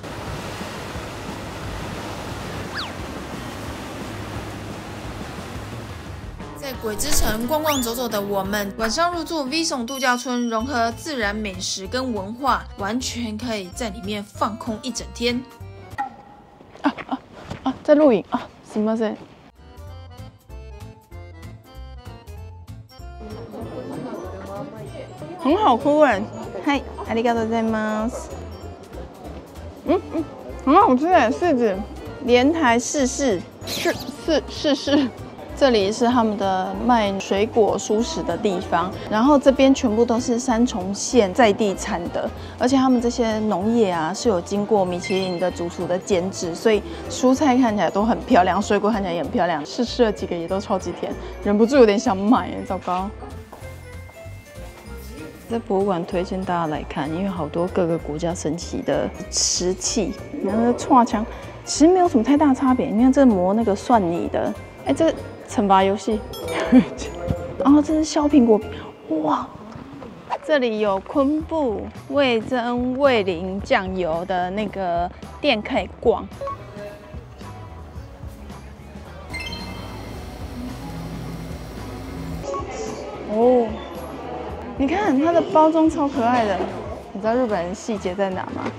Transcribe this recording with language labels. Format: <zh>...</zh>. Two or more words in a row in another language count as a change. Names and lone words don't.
<zh>在鬼之城逛逛走走的我們，晚上入住 Vison 度假村，融合自然美食跟文化，完全可以在裡面放空一整天。在錄影啊，</zh> <ja>すみません。</ja> <zh>很好吃哎，嗨，</zh> <ja>ありがとうございます。</ja> <zh>很好吃哎，柿子，蓮台市市。這裡是他們的賣水果蔬食的地方，然後這邊全部都是三重縣在地產的，而且他們這些農業啊是有經過米其林的主廚的監製，所以蔬菜看起來都很漂亮，水果看起來也很漂亮。試吃了幾個也都超級甜，忍不住有點想買耶，糟糕。在博物館推薦大家來看，因為好多各個國家神奇的瓷器，然後串槍其實沒有什麼太大差別。你看這磨那個蒜泥的，哎，這個懲罰遊戲，然後這是削蘋果，哇！這裡有昆布、味噌、味淋、醬油的那個店可以逛。哦，你看它的包裝超可愛的，你知道日本人細節在哪嗎？</zh>